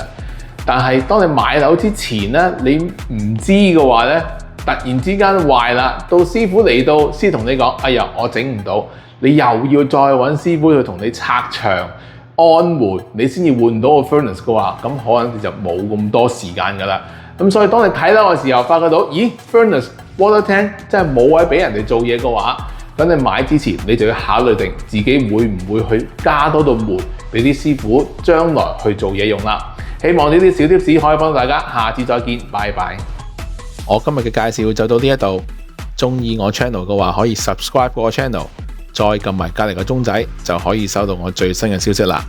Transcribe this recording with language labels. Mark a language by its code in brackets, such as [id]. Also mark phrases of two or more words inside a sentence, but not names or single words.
[yue] 但係當你買樓之前咧，你唔知嘅話咧，突然之間壞啦，到師傅嚟到先同你講，哎呀，我整唔到，你又要再揾師傅去同你拆牆、安門，你先至換到個 furnace 嘅話，咁可能你就冇咁多時間噶啦。咁所以當你睇樓嘅時候，發覺到，咦 [en] furnace water tank [yue] 真係冇位俾人哋做嘢嘅話，咁你買之前你就要考慮定自己會唔會去加多道門俾啲師傅將來去做嘢用啦。希望呢啲小貼士可以幫到大家，下次再見，拜拜。我今日嘅介紹就到呢一度，中意我 channel 嘅話可以 subscribe 我 channel， 再撳埋隔離個鐘仔就可以收到我最新嘅消息啦。